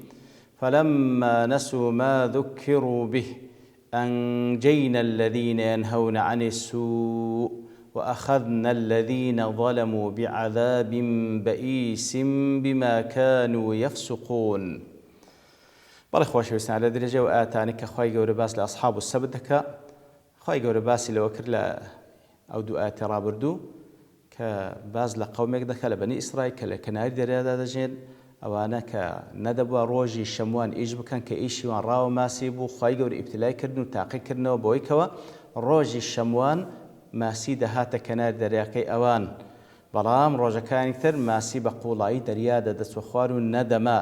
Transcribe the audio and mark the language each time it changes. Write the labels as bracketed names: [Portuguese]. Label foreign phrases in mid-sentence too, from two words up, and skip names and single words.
[Arabic] فلما نسوا ما ذكروا به أنجينا الذين ينهون عن السوء وأخذنا الذين ظلموا بعذاب بئيس بما كانوا يفسقون. [Central Kurdish] بەڵێ خۆشەویستان لە درێژە و ئاتانی کە خوای گەورە باس لە [Arabic] ئەصحاب السەبت [Central Kurdish] دەکا، خوای گەورە باسی لەوە کرد لە ئەو دوو ئاەتی ڕابردوو کە باز لە قەومێک دەکا لە بەنی ئیسرائیل کە لە کەناری دەریادا دەژێن، ئەوانە کە نەدەبووە ڕۆژی شەموان ئیش بکەن کە ئیشیوان ڕاوە ماسی بوو، خوای گەورە ئیبتیلای کردن و تاقیکردنەوە بۆی کەوە ڕۆژی شەموان ماسی دەهاتە کەنار دەریاکەی ئەوان، بەڵام ڕۆژەکانی تر ماسی بە قوڵایی دەریا دەدەچوە خوار و نەدەما.